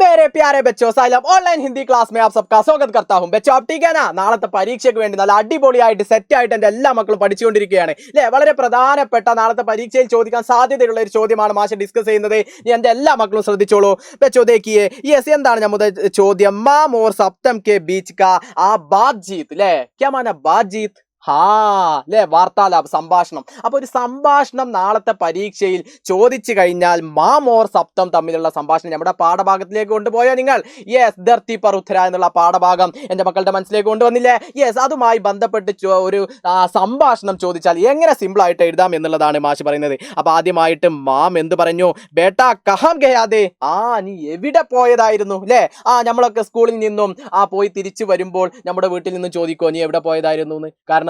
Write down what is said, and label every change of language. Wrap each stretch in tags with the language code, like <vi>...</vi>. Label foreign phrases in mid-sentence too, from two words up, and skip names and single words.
<hi>मेरे प्यारे बच्चों साइलम ऑनलाइन हिंदी क्लास में आप सबका स्वागत करता हूं बच्चों आप ठीक है ना</hi> <ml>നാളത്തെ പരീക്ഷയ്ക്ക് വേണ്ടി നല്ല അടിപൊളിയായിട്ട് സെറ്റ് ആയിട്ട് എൻ്റെ എല്ലാ മക്കളും പഠിച്ചുകൊണ്ടിരിക്കുകയാണ് അല്ലേ വളരെ പ്രധാനപ്പെട്ട നാളത്തെ പരീക്ഷയിൽ ചോദിക്കാൻ സാധ്യതയുള്ള ഒരു ചോദ്യമാണ് മാഷ് ഡിസ്കസ് ചെയ്യുന്നത് എൻ്റെ എല്ലാ മക്കളും ശ്രദ്ധിച്ചോളൂ</ml> <hi>बच्चों देखिए</hi> <ml>യെസ് എന്താണ് നമ്മുടെ ചോദ്യം മാം</ml> <hi>और सप्तम के बीच का आ बातचीत</hi> <ml>അല്ലേ</ml> <hi>क्या माना बातचीत</hi> <ml>അല്ലേ വാർത്താലാപം സംഭാഷണം അപ്പോൾ ഒരു സംഭാഷണം നാളത്തെ പരീക്ഷയിൽ ചോദിച്ചു കഴിഞ്ഞാൽ മാം ഓർ സപ്തം തമ്മിലുള്ള സംഭാഷണം നമ്മുടെ പാഠഭാഗത്തിലേക്ക് കൊണ്ടുപോയോ നിങ്ങൾ യെസ് ധർത്തി പർ ഉത്തര എന്നുള്ള പാഠഭാഗം എൻ്റെ മക്കളുടെ മനസ്സിലേക്ക് കൊണ്ടുവന്നില്ലേ യെസ് അതുമായി ബന്ധപ്പെട്ട് ഒരു സംഭാഷണം ചോദിച്ചാൽ എങ്ങനെ സിമ്പിൾ ആയിട്ട് എഴുതാം എന്നുള്ളതാണ് മാഷ് പറയുന്നത് അപ്പോൾ ആദ്യമായിട്ട് മാം എന്ത് പറഞ്ഞു</ml> <hi>बेटा कहाँ गया था</hi> <ml>നീ എവിടെ പോയതായിരുന്നു അല്ലേ നമ്മളൊക്കെ സ്കൂളിൽ നിന്നും പോയി തിരിച്ചു വരുമ്പോൾ നമ്മുടെ വീട്ടിൽ നിന്നും ചോദിക്കോ നീ എവിടെ പോയതായിരുന്നു എന്ന് കാരണം</ml>